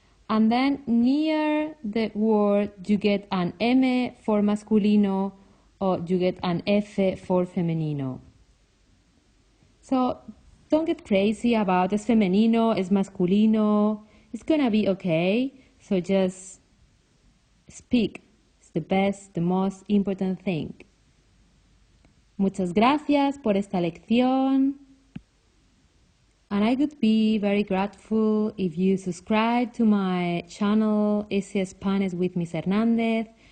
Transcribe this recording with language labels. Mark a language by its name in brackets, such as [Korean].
[English] And then near the word you get an M for masculino or you get an F for femenino. So don't get crazy about [Spanish] es femenino, es masculino. [English] It's gonna be okay. So just speak. It's the best, the most important thing. [Spanish] Muchas gracias por esta lección. And I would be very grateful if you subscribe to my channel, Easy Spanish with Miss Hernandez.